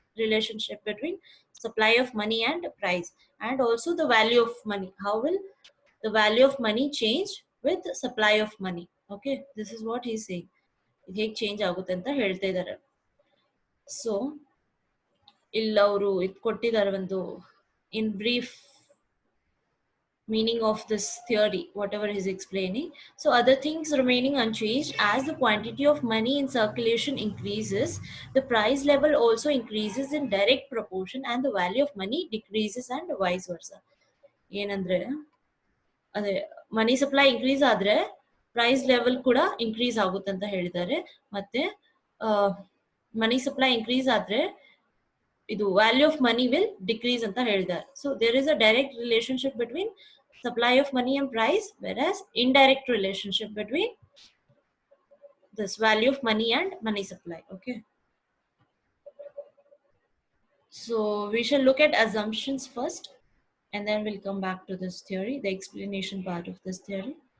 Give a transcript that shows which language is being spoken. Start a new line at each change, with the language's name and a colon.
English: Relationship between supply of money and price and also the value of money. How will the value of money change with supply of money? Okay, this is what he saying.
Kannada: ಇದು ಹೇಗೆ change ಆಗುತ್ತೆ ಅಂತ ಹೇಳ್ತಾ ಇದ್ದಾರೆ. So ಇಲ್ಲ ಅವರು ಇದು ಕೊಟ್ಟಿದ್ದಾರೆ ಒಂದು ಇನ್ brief
English: meaning of this theory, whatever he's explaining. So other things remaining unchanged, as the quantity of money in circulation increases, the price level also increases in direct proportion and the value of money decreases and vice versa.
Kannada: ಏನಂದ್ರೆ ಅದೇ ಮನಿ supply increase ಆದ್ರೆ price level ಕೂಡ increase ಆಗುತ್ತೆ ಅಂತ ಹೇಳಿದ್ದಾರೆ. ಮತ್ತೆ ಮನಿ supply increase ಆದ್ರೆ ಇದು
English: value of money will decrease
Kannada: ಅಂತ ಹೇಳಿದ್ದಾರೆ.
English: So there is a direct relationship between supply of money and price, whereas indirect relationship between this value of money and money supply. Okay, so we shall look at assumptions first and then we'll come back to this theory, the explanation part of this theory.